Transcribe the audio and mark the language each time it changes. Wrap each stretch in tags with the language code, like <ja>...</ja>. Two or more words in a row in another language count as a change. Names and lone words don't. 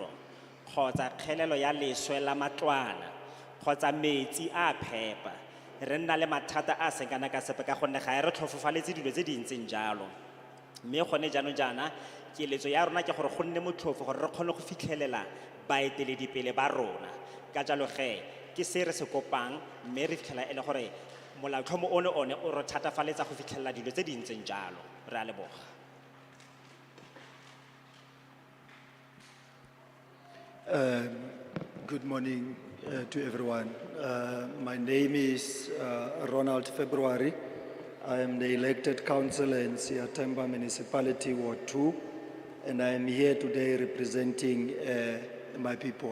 <tn>kgotsa kgelelo ya leswe la matlwana kgotsa metsi a phepa re nna le mathata a seng kana ka sepe ka gonne ga re tlhofofaletse dilo tse di ntseng jalo mme gone jaanong jaana keletso ya rona ke gore go nne motlhofo gore re kgone go fitlhelela baeteledipele ba rona ka jalo ke se re se kopang mme re fitlhela e le gore molaotlhomo one o re thatafaletsa go fitlhelela dilo tse di ntseng jalo re a leboga.</tn> <en>Good morning to everyone. My name is Ronald February. I am the elected councillor in Siyathemba Municipality Ward 2, and I am here today representing my people.</en>